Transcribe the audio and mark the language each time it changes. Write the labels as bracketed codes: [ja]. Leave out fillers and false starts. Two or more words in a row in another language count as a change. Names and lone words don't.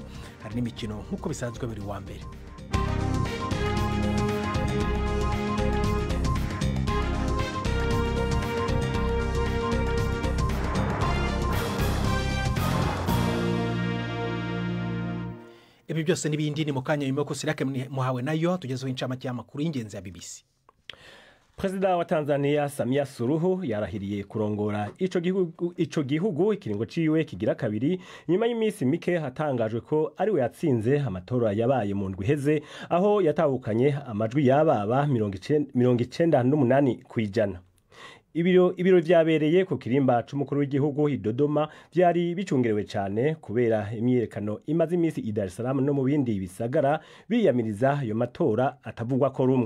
[rn] Hari n'imikino nk'uko bisanzwe buri wa mbere. Ibi byose n'ibindi ni mu kanya nyuma ko Sirake muhawe nayo tugezeho incamake y'amakuru y'ingenzi ya BBC. Perezida wa Tanzania Samia Suluhu yarahiriye kurongora ico gihugu ikiringo ciwe kigira kabiri nyuma y'imisi mike hatangajwe ko ari we yatsinze amatora yabaye mu ndwi heze aho yatahukanye amajwi y'ababa 98 kwijana. Ibiro vyabereye ku kirimba c'umukuru w'igihugu i Dodoma byari bicungerewe cyane kubera imyerekano imaze imisi i Dar es Salaam no mu bindi bisagara biyamiriza ayo matora atavugwa ko rumwe.